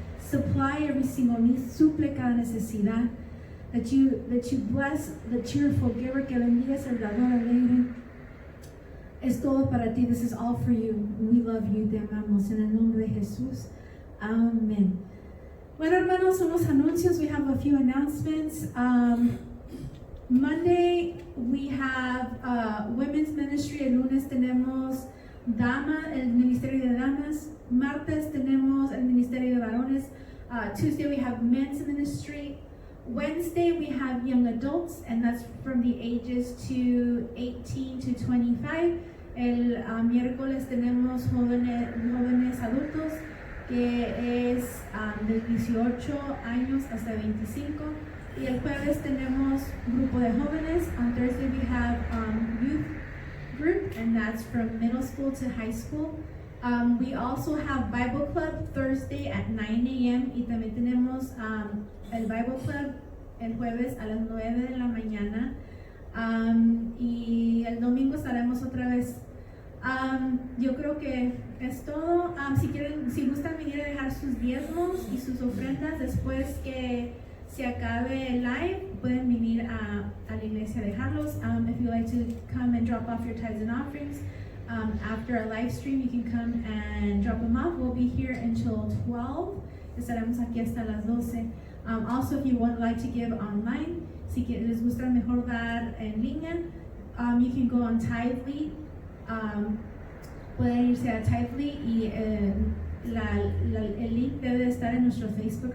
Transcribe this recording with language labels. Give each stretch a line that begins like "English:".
English: Supply every single need,
Spanish: suple cada necesidad.
English: That you bless the cheerful giver,
Spanish: que bendigas el dador alegre. Es todo para ti.
English: This is all for you. We love you.
Spanish: Te amamos. En el nombre de Jesús. Amén. Bueno, hermanos, son los anuncios.
English: We have a few announcements. Monday we have women's ministry.
Spanish: El lunes tenemos el ministerio de damas. Martes tenemos el ministerio de varones.
English: Tuesday we have men's ministry. Wednesday we have young adults, and that's from the ages to 18 to 25.
Spanish: El miércoles tenemos jóvenes adultos, que es de 18 años hasta 25. Y el jueves tenemos grupo de jóvenes.
English: On Thursday we have youth group, and that's from middle school to high school. We also have Bible Club Thursday at 9 a.m.
Spanish: y también tenemos el Bible Club el jueves a las 9 de la mañana. Y el domingo estaremos otra vez. Yo creo que es todo. Si gustan venir a dejar sus diezmos y sus ofrendas después que se acabe el live, pueden venir a la iglesia a dejarlos.
English: If you like to come and drop off your tithes and offerings after a live stream, you can come and drop them off. We'll be here until 12.
Spanish: Estaremos aquí hasta las 12.
English: Also, if you would like to give online,
Spanish: si les gusta mejor dar en línea,
English: you can go on Tithely.
Spanish: Pueden irse a Tithely y el link debe estar en nuestro Facebook.